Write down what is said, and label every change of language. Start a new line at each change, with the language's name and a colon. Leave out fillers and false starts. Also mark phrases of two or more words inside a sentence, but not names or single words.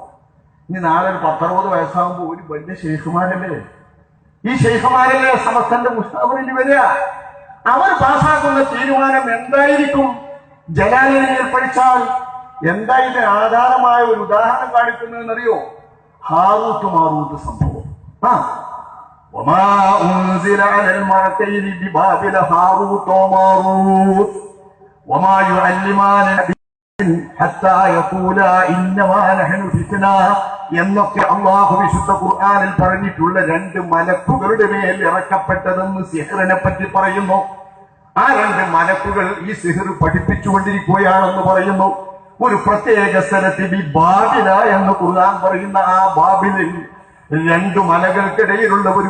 Malayalam: ഇനി നാളെ ഒരു 10-60 വയസ്സാകുമ്പോ ഒരു വലിയ ശൈഖുമാരല്ലേ? ഈ ശൈഖുമാരല്ലേ സമസ്തന്റെ മുസ്താബറിൽ വരിക? അവർ പാസാക്കുന്ന തീരുമാനം എന്തായിരിക്കും? ജലാലയിൽ പഠിച്ചാൽ എന്താ ഇതിന് ആധാരമായ ഒരു ഉദാഹരണം കാണിക്കുന്നതെന്നറിയോ? ഹാറൂത്ത് മാറൂത്ത് സംഭവം.
Arabic: وما أنزل على الملكين ببابل هاروت وماروت وما يعلمان حتى يقولا إنما نحن فتنة
Malayalam: എന്നൊക്കെ അള്ളാഹു വിശുദ്ധ ഖുർആനിൽ പറഞ്ഞിട്ടുള്ള 2 മലക്കുകളുടെ മേൽ ഇറക്കപ്പെട്ടതെന്ന് സിഹ്റിനെ പറ്റി പറയുന്നു. ആ 2 മലക്കുകൾ ഈ സിഹ്ർ പഠിപ്പിച്ചുകൊണ്ടിരിക്കുകയാണെന്ന് പറയുന്നു. ഒരു പ്രത്യേക സ്ഥലത്ത് ബാബില എന്ന് ഖുർആൻ പറയുന്ന ആ ബാബിലിൽ 2 മലകൾക്കിടയിലുള്ള ഒരു